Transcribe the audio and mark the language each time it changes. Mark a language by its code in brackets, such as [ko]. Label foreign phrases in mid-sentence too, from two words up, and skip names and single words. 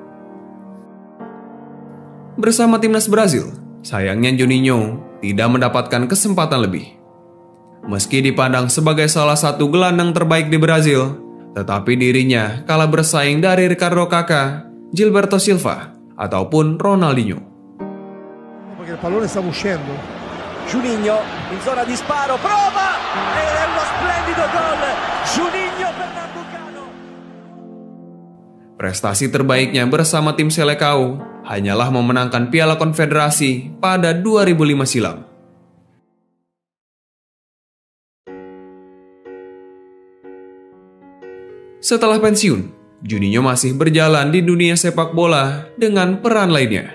[id] Bersama timnas Brazil, sayangnya Juninho tidak mendapatkan kesempatan lebih. Meski dipandang sebagai salah satu gelandang terbaik di Brazil, Tetapi dirinya kalah bersaing dari Ricardo Kakà, Gilberto Silva, ataupun Ronaldinho. [it] Perché il pallone stava uscendo. Juninho in zona di sparo, prova! Ed è uno splendido gol! Juninho Pernambucano. [id] Prestasi terbaiknya bersama tim Selecao hanyalah memenangkan Piala Konfederasi pada 2005 silam. Setelah pensiun, Juninho masih berjalan di dunia sepak bola dengan peran lainnya.